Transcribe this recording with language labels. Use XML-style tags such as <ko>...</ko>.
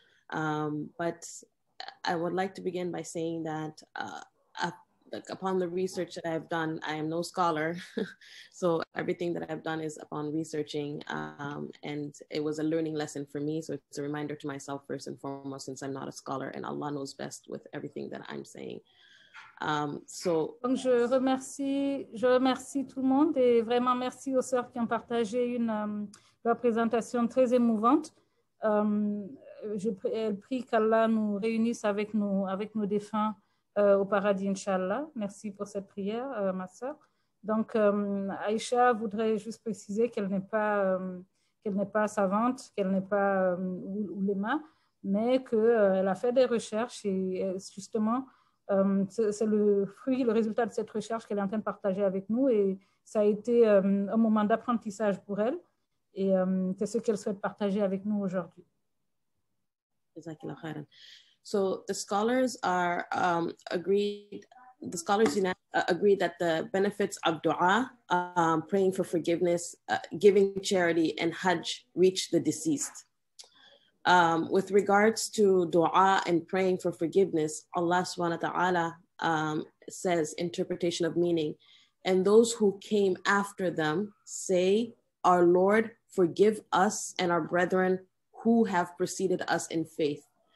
<en>But I would like to begin by saying that upon the research that I've done, I am no scholar. So everything that I've done is upon researching, and it was a learning lesson for me. So it's a reminder to myself first and foremost, since I'm not a scholar, and Allah knows best with everything that I'm saying.</en> <fr>Donc je remercie tout le monde et vraiment merci aux sœurs qui ont partagé leur présentation très émouvante. Elle prie qu'Allah nous réunisse avec nos défunts au paradis, Inch'Allah. Merci pour cette prière, ma sœur. Donc, Aïcha voudrait juste préciser qu'elle n'est pas savante, qu'elle n'est pas ouléma, mais qu'elle a fait des recherches et justement, c'est le fruit, le résultat de cette recherche qu'elle est en train de partager avec nous et ça a été un moment d'apprentissage pour elle et c'est ce qu'elle souhaite partager avec nous aujourd'hui.</fr> <en>So the scholars are agreed that the benefits of dua, praying for forgiveness, giving charity, and hajj reach the deceased. With regards to dua and praying for forgiveness, Allah subhanahu wa ta'ala says, interpretation of meaning, and those who came after them say, our Lord, forgive us and our brethren who have preceded us in faith.</en>